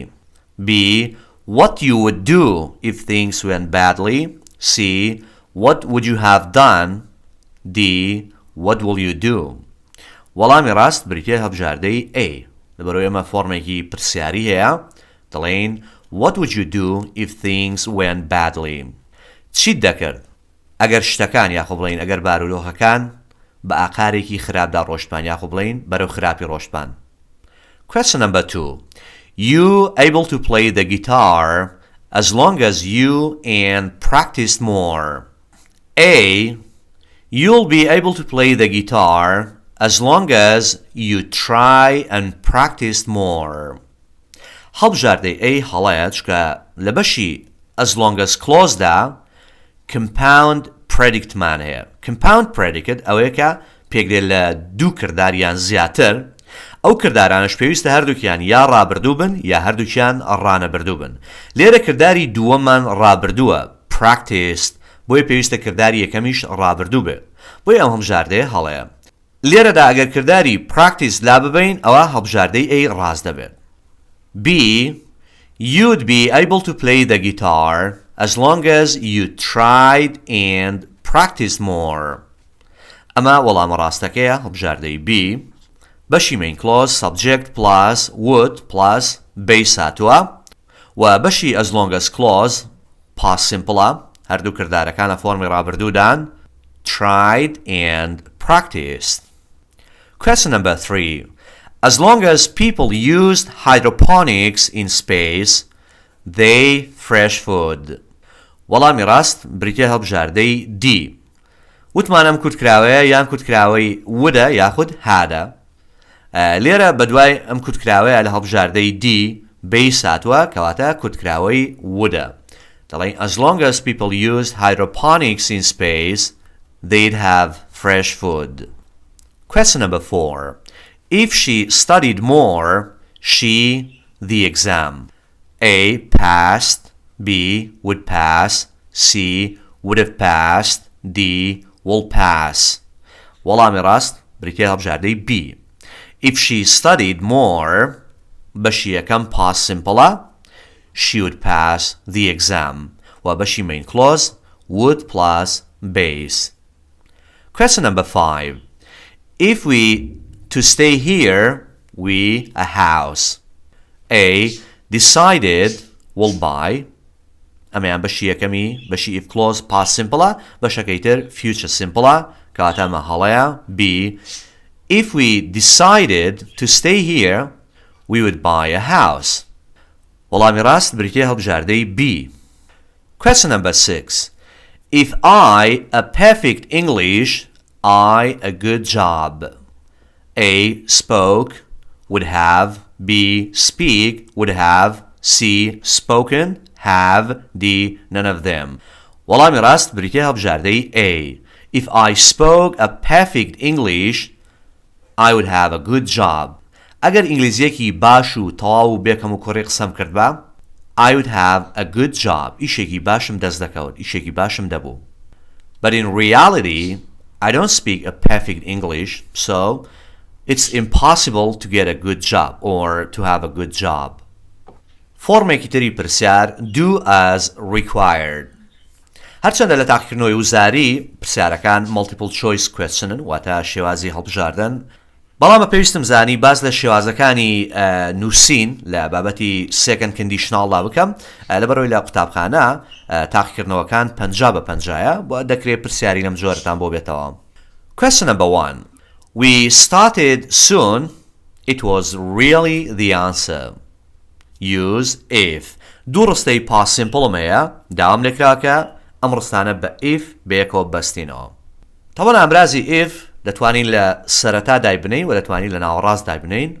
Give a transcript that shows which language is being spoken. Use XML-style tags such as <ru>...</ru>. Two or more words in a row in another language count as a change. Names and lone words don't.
<en>B. What you would do if things went badly? C. What would you have done? D. What will you do?</en> <ckb>وەڵامی ڕاست بریتێ هەبژاردەی A. لەبەرەوەی ئەمە فۆرمێکی پرسیاری هەیە دەڵێن</ckb> <en>What would you do if things went badly?</en> <ckb>چیت دەکرد ئەگەر شتەکان یاخۆ بڵێن ئەگەر بارودۆخەکان بە ئاقارێکی خراپدا ڕۆشتبان یاخۆ بڵێن بەرەو خراپی ڕۆشتبان.</ckb> <en>Question number 2. You able to play the guitar as long as you and practice more. A. You'll be able to play the guitar as long as you try and practice more.</en> <ckb>هەڵبژاردەی A هەڵەیە چکە لە بەشی</ckb> <en>as long as clause</en> <ckb>دا</ckb> <en>compound predicate</en> <ckb>مان هەیە.</ckb> <en>compound predicate</en> <ckb>ئەوەیە کە پێکدێت لە دوو کرداریان زیاتر ئەو کردارانش پێویستە هەردووکیان یا ڕابردوو بن یا هەردووکیان ڕانەبردوو بن. لێرە کرداری دووەممان ڕابردووە practiced بۆیە پێویستە کرداری یەکەمیش ڕابردوو بێ بۆیە ئەم هەڵبژاردەیە هەڵەیە. لێرەدا ئەگەر کرداری practice لا ببین ئەوە هەڵبژاردەی A ڕاست دەبێت.</ckb> <en>B. You'd be able to play the guitar as long as you tried and practiced more.</en> <ckb>ئەمە وەڵامە ڕاستەکەیە هەڵبژاردەی B.</ckb> <en>بەشی main clause subject plus would plus base</en> <ckb>هاتووە و بەشی</ckb> <en>as long as clause past simple</en> <ckb>هەردوو کردارەکان لە فۆرمی ڕابردوودان</ckb> <en>tried and practiced. Question number 3. As long as people used hydroponics in space, they fresh food.</en> <ckb>وەڵامی ڕاست بریتیە هەڵبژاردەی D. وتمانم کورتکراوەیە یان کورتکراوەی وودە یاخود هادە. لێرە بەدوای ئەم کورتکراوەیە لە هەڵبژاردەی D base هاتووە کەواتە کورتکراوەی وودە.</ckb> <en>دەڵێن as long as people used hydroponics in space, they'd have fresh food. Question number 4. If she studied more, she the exam. A. Passed. B. Would pass. C. Would have passed. D. Will pass.</en> <ckb>وەڵامی ڕاست بریتیە هەڵبژاردەی B.</ckb> <en>If she studied more,</en> <ckb>بەشی یەکەم</ckb> <en>past simple she would pass the exam.</en> <ckb>و بەشی</ckb> <en>main clause would plus base. Question number 5. If we to stay here, we a house. A. Decided will buy.</en> <ckb>ئەمەیان بەشی یەکەمی بەشی</ckb> <en>if clause past simple</en> <ckb>بەشەکەی تر</ckb> <en>future simple</en> <ckb>کەواتە ئەمە هەڵەیە.</ckb> <en>B. If we decided to stay here, we would buy a house.</en> <ckb>وەڵامی ڕاست بریتیە هەڵبژاردەی B.</ckb> <en>Question number 6. If I a perfect English, I a good job. A. Spoke, would have. B. Speak, would have. C. Spoken, have. D. None of them.</en> <ckb>وەڵامی ڕاست بریتیە هەڵبژاردەی A.</ckb> <en>If I spoke a perfect English, I would have a good job.</en> <ckb>ئەگەر ئینگلیزیەکی باش و تەواو و بێکەم و کوڕی قسەم کردبا</ckb> <en>I would have a good job.</en> <ckb>ئیشێکی باشم دەست دەکەوت. ئیشێکی باشم دەبوو.</ckb> <en>But in reality, I don't speak a perfect English, so it's impossible to get a good job or to have a good job.</en> <ckb>فۆرمێکی تری پرسیار</ckb> <en>do as required.</en> <ckb>هەرچەندە لە تاقیکردنەوەی وزاری پرسیارەکان</ckb> <en>multiple choice question</en> <ckb>واتە شێوازی هەڵبژاردن بەڵام پێویستم زانی باز لە شێوازەکانی نووسین لە بابەتی</ckb> <en>Second Conditional</en> <ckb>لا بکەم لەبەرەوەی لە قوتابخانە تاقیکردنەوەکان 50/50 بۆ دەکرێت پرسیاری لەم جۆرەتان بۆ بێتەوە.</ckb> <en>Question number 1. We started soon. It was really the answer. Use if.</en> <ckb>دوو ڕستەی</ckb> <en>past simple</en> <ckb>مەیە داوام لێکراکە ئەم ڕستانە بە if بەیەکەوە بەستینەوە. طبعا ئەمرازی if دەتوانین لە سەرەتا دای بنین و دەتوانین لە ناوەڕاست دای بنین.</ckb>